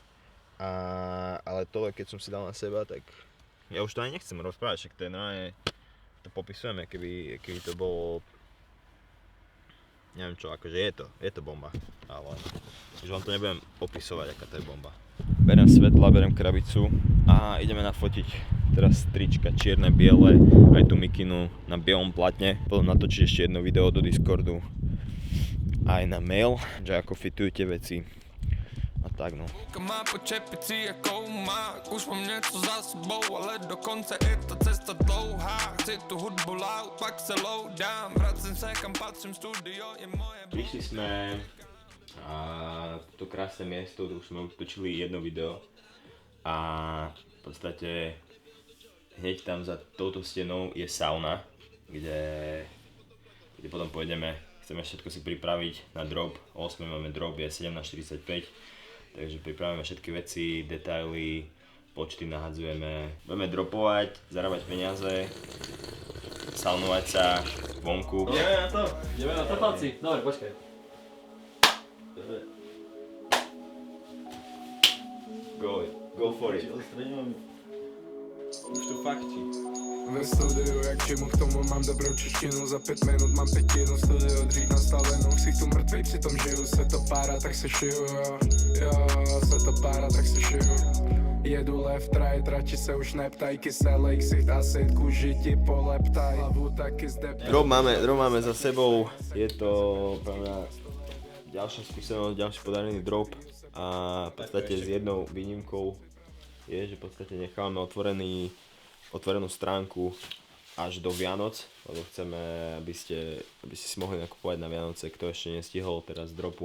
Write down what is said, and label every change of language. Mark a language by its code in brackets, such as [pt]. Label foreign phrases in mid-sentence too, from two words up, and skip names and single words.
[sk] Ale tohle, keď som si dal na seba, tak ja už to ani nechcem rozprávať, však to je normálne, to popisujeme, keby to bolo neviem čo, akože je to bomba, ale už vám to nebudem opisovať, aká to je bomba. Beriem svetla, beriem krabicu a ideme nafotiť teraz trička čierne, biele, aj tú mikinu na bielom platne. Potom natočiť ešte jedno video do Discordu, aj na mail, že ako fitujú tie veci a tak no. [cs] Má po čepici jako má, už mám něco za sebou, ale dokonce je ta cesta dlouhá. Chci tu hudbu loud, pak se low dám, vracím se kam patřím, studio je moje. [sk] Prišli sme a to krásne miesto, tu už sme točili jedno video a v podstate hneď tam za touto stenou je sauna, kde potom pôjdeme, chceme všetko si pripraviť na drop, o 8 máme drop, je 17:45, takže pripravíme všetky veci, detaily, počty nahadzujeme, budeme dropovať, zarábať peniaze, saunovať sa vonku. Ideme na to chlapci, dobre, počkaj. [en] Go for it. [sk] Už tu fakti. [cs] Ve studiu, jak čemu k tomu mám dobrou češtinu. Za 5 minut mám pětinu, studio dřív nastavenou. Chci tu mrtvý, přitom žiju, se to pára, tak se šiju, jo, se to pára, tak se šiju. Jedu [en] left, right, [cs] radši se už neptaj, kyselej ksicht a sit kůži ti poleptaj. Hlavu taky zde. [sk] Drop máme za sebou, je to pre mňa ďalšia skúsenosť, ďalší podarený drop a v podstate s jednou výnimkou je, že v podstate nechávame otvorenú stránku až do Vianoc, lebo chceme, aby ste si mohli nakupovať na Vianoce, kto ešte nestihol teraz dropu.